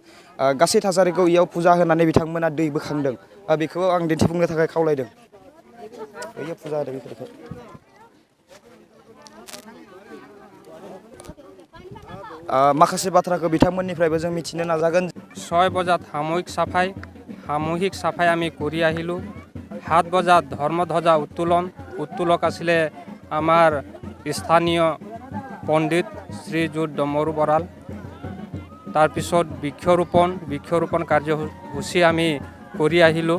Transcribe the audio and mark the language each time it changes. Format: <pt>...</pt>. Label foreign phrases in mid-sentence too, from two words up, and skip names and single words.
<brx>गासै थासारिखौ इयाव फुजा होनानै बिथांमोना दै बोखांदों। बेखौ आं दिन्थिफुंनो थाखाय खावलायदों। बैयो फुजा होदों बेफोरखौ। माखासे बाथ्राखौ बिथांमोननिफ्रायबो जों मिथिनो नाजागोन।</brx> <as>6 বজাত সামূহিক সাফাই আমি কৰি আহিলোঁ। 7 বজাত ধৰ্মধ্বজা উত্তোলক আছিলে আমাৰ স্থানীয় পণ্ডিত শ্ৰীযুত ডমৰু বৰাল। তাৰপিছত বৃক্ষৰোপণ কাৰ্যসূচী আমি কৰি আহিলোঁ।</as>